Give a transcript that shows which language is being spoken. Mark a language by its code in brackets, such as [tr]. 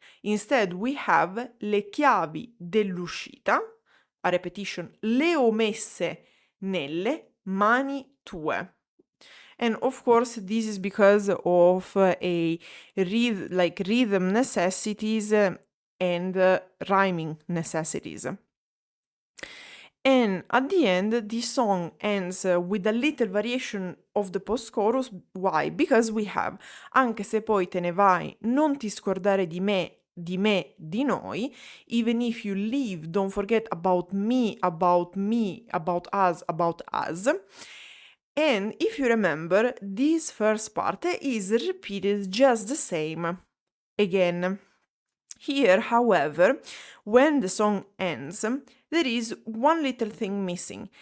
[en] Instead, we have [it] le chiavi dell'uscita, [en] a repetition, [it] le ho messe nelle mani tue. [en] And of course, this is because of rhythm necessities and rhyming necessities. And at the end, the song ends with a little variation of the post-chorus. Why? Because we have [it] anche se poi te ne vai, non ti scordare di me, di noi. [en] Even if you leave, don't forget about me, about us, about us. And if you remember, this first part is repeated just the same again. Here, however, when the song ends, there is one little thing missing.